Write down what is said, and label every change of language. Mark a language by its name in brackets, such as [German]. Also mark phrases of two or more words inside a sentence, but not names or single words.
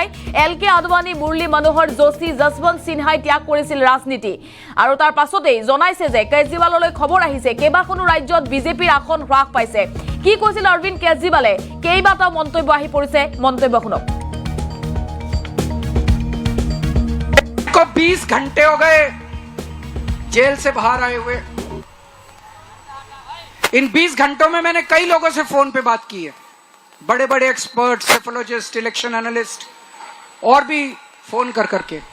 [Assamese] LK আদৱানী, মুৰলী মনোহৰ যোশী, যশৱন্ত সিনহাই ত্যাগ কৰিছিল ৰাজনীতি আৰু তাৰ পাছতেই জনাইছে যে কেজৰিৱাললৈ খবৰ আহিছে কেইবাখনো ৰাজ্যত বিজেপিৰ আসন হ্ৰাস পাইছে। কি কৈছিল অৰবিন্দ কেজৰিৱালে, কেইবাটাও মন্তব্য আহি পৰিছে, মন্তব্য শুনক। [Hindi] 20 घंटे हो गए जेल से बाहर आए हुए। इन 20 घंटों में मैंने कई लोगों से फोन पे बात की है, बड़े बड़े [English] expert, psephologist, election analyst [Hindi] और भी फोन कर करके।